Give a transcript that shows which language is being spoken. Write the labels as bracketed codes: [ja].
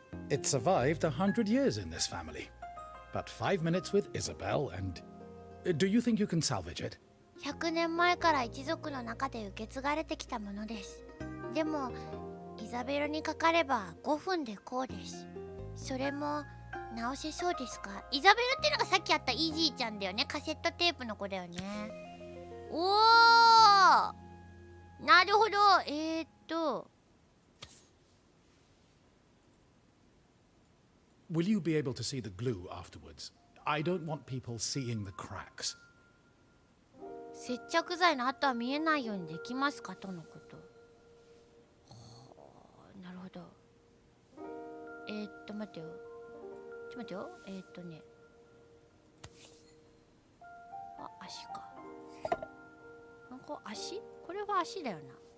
[en] It survived 100 years in this family. But 5 minutes with Isabel and... Do you think you can salvage it? [ja] 100年前から一族の中で受け継がれてきたものです。でも、イザベルにかかれば5分でこうです。それも直せそうですか？イザベルっていうのがさっきあったイージーちゃんだよね。カセットテープの子だよね。おー、なるほど。 [en] Will you be able to see the glue afterwards? I don't want people seeing the cracks. [ja] 接着剤の跡は見えないようにできますかとのこと。なるほど。待ってよ。あ、足か。足？これは足だよな。